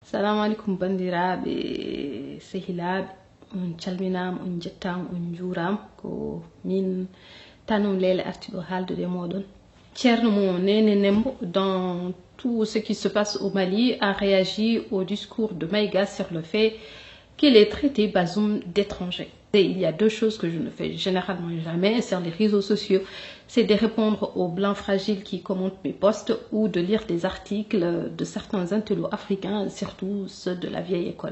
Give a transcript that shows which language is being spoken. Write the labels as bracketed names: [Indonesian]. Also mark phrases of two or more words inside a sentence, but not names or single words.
[Arabic] Assalamu alaikum [Fula] bandiraɓe sehilaɓe, on calminama, on jettama, on juurama. Ko min tanon Leila artiɗo haaldude moɗon. [French] Thierno Nene Nembo, dans tout ce qui se passe au Mali, a réagi au discours de Maïga sur le fait qu'il ait traité Bazoum d'étranger. Et il y a deux choses que je ne fais généralement jamais sur les réseaux sociaux, c'est de répondre aux blancs fragiles qui commentent mes posts ou de lire des articles de certains intellos africains, surtout ceux de la vieille école.